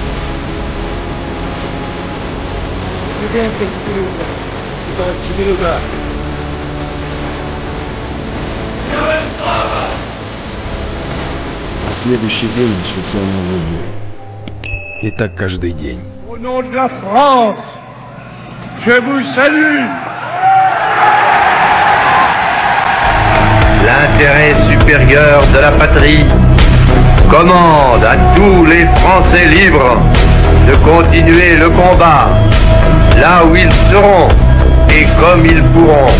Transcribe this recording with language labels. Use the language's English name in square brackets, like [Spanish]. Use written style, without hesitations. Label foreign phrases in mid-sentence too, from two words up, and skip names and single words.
[Russian] Двигаемся к 4 утра. На следующий день начался новый бой. И так каждый день. [French] Au nom de la France, je vous salue. L'intérêt supérieur de la patrie commande à tous les Français libres de continuer le combat là où ils seront et comme ils pourront.